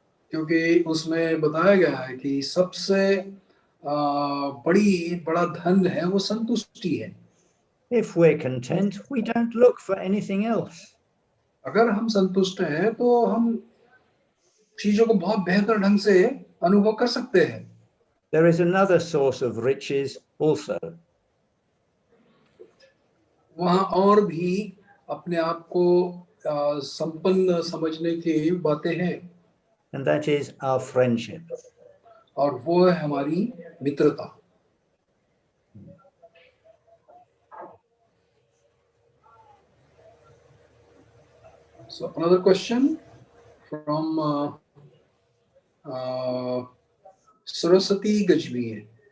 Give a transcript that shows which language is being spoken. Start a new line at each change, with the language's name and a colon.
Hindi: क्योंकि उसमें बताया गया है कि सबसे बड़ा धन है वो संतुष्टि है.
English: If we're content, we don't look for anything else.
Hindi: अगर हम संतुष्ट हैं तो हम चीजों को बहुत बेहतर ढंग से अनुभव कर सकते हैं.
English: There is another source of riches also.
Hindi: वहाँ और भी अपने आप को संपन्न समझने की बातें हैं.
English: And that is our friendship.
Hindi: और वो है हमारी मित्रता.
English: So another question from 𝗬𝗏𝗃𝗔𝗪𝗔𝗍𝗍.